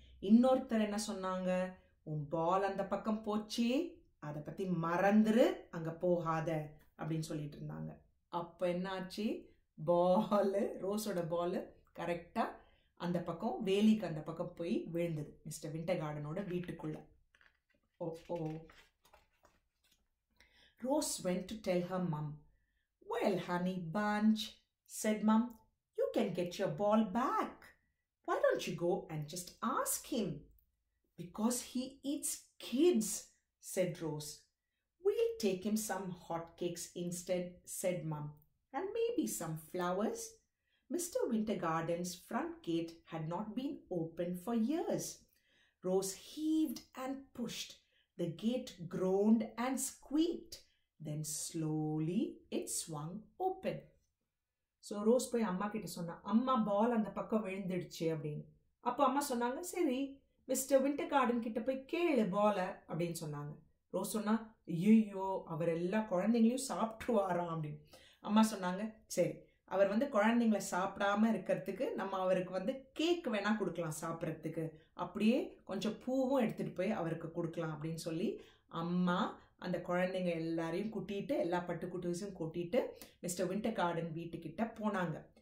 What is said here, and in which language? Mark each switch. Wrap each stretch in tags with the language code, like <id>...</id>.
<ta>இன்னொருத்தர் என்ன சொன்னாங்க? உன் பால் அந்த பக்கம் போச்சு, அதை பத்தி மறந்துரு, அங்க போகாத அப்படின்னு சொல்லிட்டு இருந்தாங்க. அப்ப என்னாச்சு? பால், ரோஸோட பால் கரெக்டா அந்த பக்கம் வேலிக்கு அந்த பக்கம் போய் விழுந்தது மிஸ்டர் விண்டர்கார்டனோட வீட்டுக்குள்ள.</ta> <en>Oh Rose went to tell her mum. Well, honey bunch, said mum, you can get your ball back. Why don't you go and just ask him? Because he eats kids, said Rose. We'll take him some hot cakes instead, said mum, and maybe some flowers. Mr. Wintergarten's front gate had not been opened for years. Rose heaved and pushed. The gate groaned and squeaked. Then slowly it swung open. So Rose</en> <ta>போய் அம்மா கிட்ட சொன்னா, அம்மா பால் அந்த பக்கம் விழுந்துடுச்சு அப்படின்னு. அப்போ அம்மா சொன்னாங்க, சரி மிஸ்டர் விண்டர்கார்டன் கிட்ட போய் கேளு பால அப்படின்னு சொன்னாங்க. ரோஸ் சொன்னா, ஐயோ அவர் எல்லா குழந்தைங்களையும் சாப்பிட்டுருவாராம் அப்படின்னு. அம்மா சொன்னாங்க, சரி அவர் வந்து குழந்தைங்களை சாப்பிடாம இருக்கிறதுக்கு நம்ம அவருக்கு வந்து கேக் வேணா கொடுக்கலாம் சாப்பிட்றதுக்கு, அப்படியே கொஞ்சம் பூவும் எடுத்துட்டு போய் அவருக்கு கொடுக்கலாம் அப்படின்னு சொல்லி அம்மா அந்த குழந்தைங்க எல்லாரையும் கூட்டிட்டு, எல்லா பட்டு குட்டீஸும் கூட்டிட்டு மிஸ்டர் விண்டர்கார்டன் வீட்டுக்கிட்ட போனாங்க.</ta>